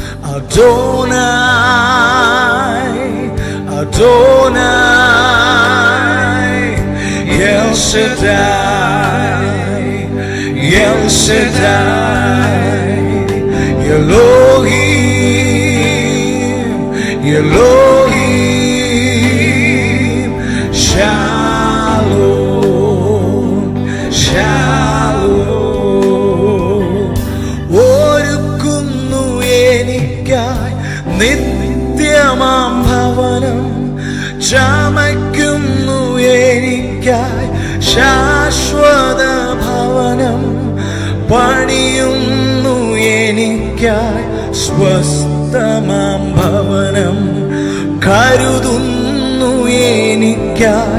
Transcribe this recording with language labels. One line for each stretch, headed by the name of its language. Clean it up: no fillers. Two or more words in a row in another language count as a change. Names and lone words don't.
Hebrew: אדוני, אדוני, אל שדי, אל שדי, אלוהים, אלוהים, שלום, שלום.
Malayalam: ഒരുക്കുന്നു എനിക്കായി നിത്യമാം ഭവനം, ചമയ്ക്കുന്നു എനിക്കായി ശാശ്വത ഭവനം, പണിയുന്നു എനിക്കായി സ്വസ്ഥമാം ഭവനം, കരുതുന്നു എനിക്കായി